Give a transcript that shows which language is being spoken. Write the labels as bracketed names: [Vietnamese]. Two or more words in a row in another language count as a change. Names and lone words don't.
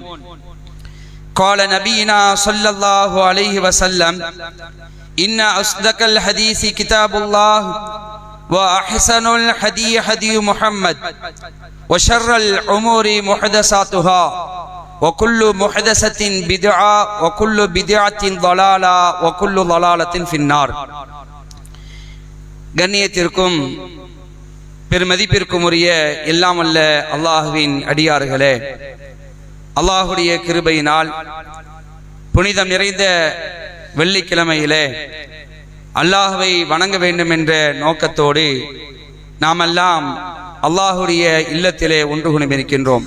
[Arabic] قال نبينا صلى الله عليه وسلم إن أصدق الحديث كتاب الله وأحسن الهدي هدي محمد وشر الأمور محدثاتها وكل محدثة بدعة وكل بدعة ضلالة وكل ضلالة في النار. [Tamil] கண்ணியத்திற்கும் பெருமதிப்பிற்கும் உரிய எல்லாம் அல்ல அல்லாஹுவின் அடியார்களே, அல்லாஹுடைய கிருபையினால் புனிதம் நிறைந்த வெள்ளிக்கிழமையிலே அல்லாஹுவை வணங்க வேண்டும் என்ற நோக்கத்தோடு நாமெல்லாம் அல்லாஹுடைய இல்லத்திலே ஒன்று குழுமிருக்கின்றோம்.